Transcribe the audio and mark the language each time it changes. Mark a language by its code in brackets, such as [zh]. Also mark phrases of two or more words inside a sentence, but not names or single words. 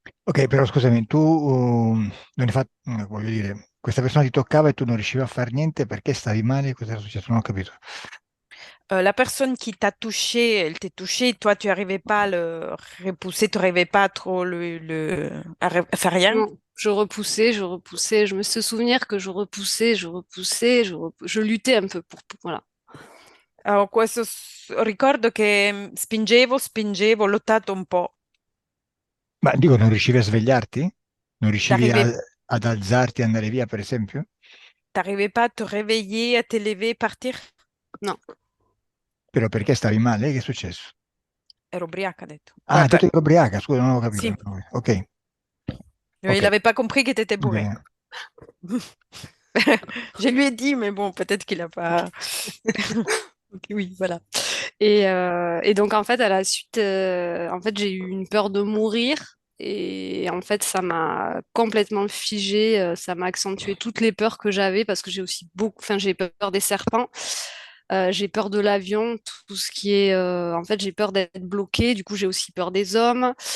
[it] Ok, però scusami, tu non hai fatto, voglio dire, questa persona ti toccava e tu non riuscivi a fare niente perché stavi male, cosa era successo? Non ho capito. [fr] La personne qui t'a touché, elle t'est touché, toi tu n'arrivais pas à le repousser, tu n'arrivais pas à trop à faire rien. Non, je repoussais. Je me suis souvenir que je repoussais, je luttais un peu voilà. [it] Ho questo ricordo che spingevo, ho lottato un po'. Ma dico, non riuscivi a svegliarti? Non riuscivi [fr] T'arrivais, [it] ad alzarti e andare via, per esempio? [fr] t'arrivais pas à te réveiller, à te lever, partir? Non. [it] Però perché stavi male? Che è successo? Ero ubriaca, ha detto. Ah, tu eri ubriaca, scusa, non ho capito. Sì, Ok, [fr] il ok, n'avait pas compris que t'étais bourré. ok. Je lui ai dit, mais bon, peut-être qu'il a pas. Ok, oui, voilà. Et donc en fait à la suite, en fait j'ai eu une peur de mourir et en fait ça m'a complètement figée, ça m'a accentué toutes les peurs que j'avais parce que j'ai aussi enfin j'ai peur des serpents, j'ai peur de l'avion, tout ce qui est, en fait j'ai peur d'être bloquée, du coup j'ai aussi peur des hommes.